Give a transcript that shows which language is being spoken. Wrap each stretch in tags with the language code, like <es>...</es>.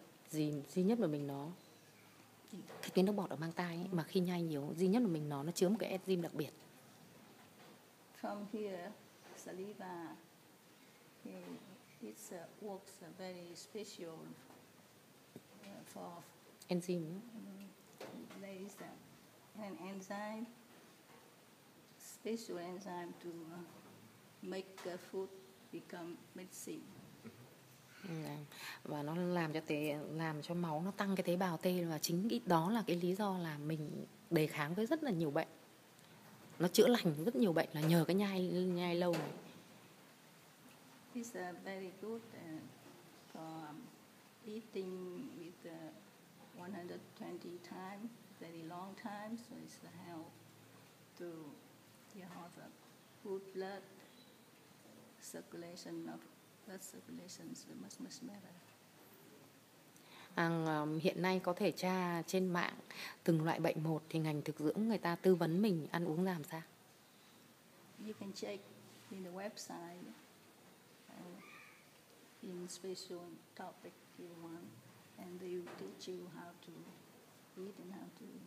<vi>Duy nhất mà mình nó cái tuyến nước bọt ở mang tai ấy, mà khi nhai nhiều, duy nhất là mình nó chứa một cái enzyme đặc biệt.</vi> <en>From here, saliva, it works very special for Enzyme. there is an enzyme, special enzyme to make food become medicine.</en> <vi>Và nó làm cho máu nó tăng cái tế bào T, và chính đó là cái lý do là mình đề kháng với rất là nhiều bệnh. Nó chữa lành rất nhiều bệnh là nhờ cái nhai lâu này.</vi> <en>It's very good for eating with 120 times, very long time, so it's help to have a good blood circulation of blood circulation is much better.</en> <vi>Hiện nay có thể tra trên mạng từng loại bệnh một thì ngành thực dưỡng người ta tư vấn mình ăn uống làm sao?</vi> <en>You can check in the website in special topic you want, and they will teach you how to eat and how to</en>